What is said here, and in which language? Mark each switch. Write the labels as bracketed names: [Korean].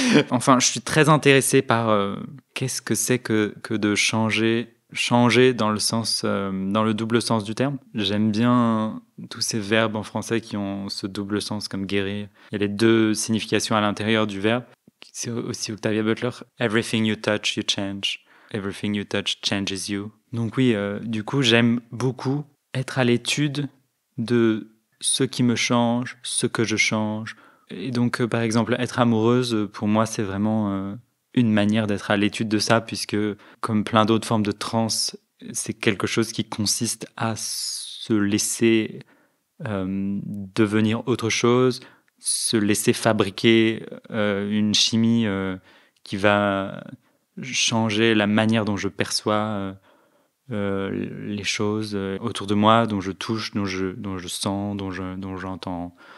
[French] Enfin, je suis très intéressée par qu'est-ce que c'est que de changer dans le sens, dans le double sens du terme. J'aime bien tous ces verbes en français qui ont ce double sens, comme guérir. Il y a les deux significations à l'intérieur du verbe. C'est aussi Octavia Butler. [English] Everything you touch, you change. Everything you touch changes you. [French] Donc oui, du coup, j'aime beaucoup être à l'étude de ce qui me change, ce que je change. Et donc, par exemple, être amoureuse, pour moi, c'est vraiment une manière d'être à l'étude de ça, puisque, comme plein d'autres formes de transe, c'est quelque chose qui consiste à se laisser devenir autre chose, se laisser fabriquer une chimie qui va changer la manière dont je perçois les choses autour de moi, dont je touche, dont je sens, dont j'entends.